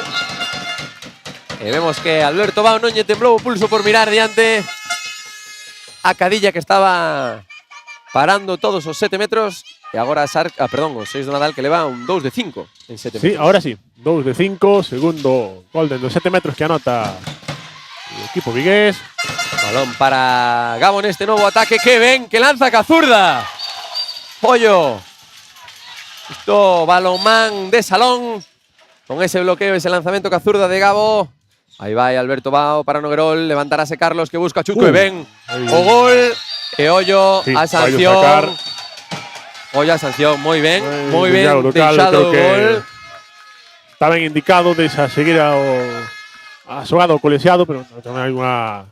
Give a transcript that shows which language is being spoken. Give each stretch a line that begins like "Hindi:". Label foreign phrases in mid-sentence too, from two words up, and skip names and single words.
Galician: Vemos que Alberto Bao non lle temblou o pulso por mirar diante a Cadilla, que estaba parando todos os 7 metros. E agora os 6 do Nadal, que leva un 2 de 5 en 7 metros.
Spanish: Sí, ahora sí. 2 de 5. Segundo gol de 7 metros que anota el equipo vigués. Balón para Gabo en este nuevo ataque. ¡Qué ven! ¡Que lanza Cazurda! Pollo. Esto, balonmán de salón. Con ese bloqueo, ese lanzamiento Cazurda de Gabo. Ahí va Alberto Bao para Noguerol.
Galician: Levantarase Carlos, que busca Chuco. E ven o gol. E Ollo a sanción. Ollo a sanción. Moi ben. Moi ben. Deixado o gol. Está ben indicado de seguir a xogada o colexiado, pero tamén hai unha…